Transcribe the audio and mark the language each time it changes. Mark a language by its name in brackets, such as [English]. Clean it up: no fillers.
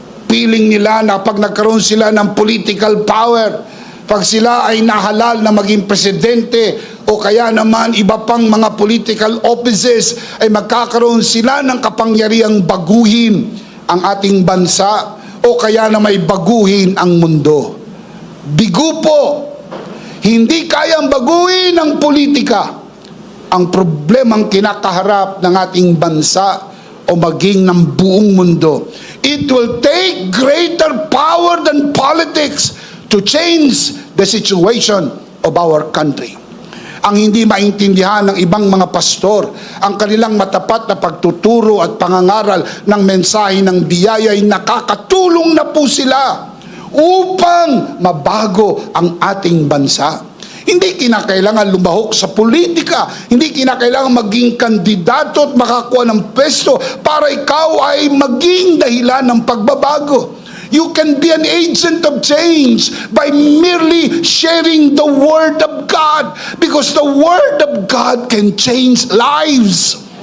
[Filipino] Feeling nila na pag nagkaroon sila ng political power, pag sila ay nahalal na maging presidente o kaya naman iba pang mga political offices, ay magkakaroon sila ng kapangyarihang baguhin ang ating bansa o kaya na may baguhin ang mundo. Bigo po, hindi kayang baguhin ang politika ang problemang kinakaharap ng ating bansa o maging ng buong mundo. [English] It will take greater power than politics to change the situation of our country. [Filipino] Ang hindi maintindihan ng ibang mga pastor, ang kanilang matapat na pagtuturo at pangangaral ng mensahe ng biyaya ay nakakatulong na po sila upang mabago ang ating bansa. Hindi kinakailangan lumahok sa politika, hindi kinakailangan maging kandidato at makakuha ng pwesto para ikaw ay maging dahilan ng pagbabago. [English] You can be an agent of change by merely sharing the Word of God, because the Word of God can change lives.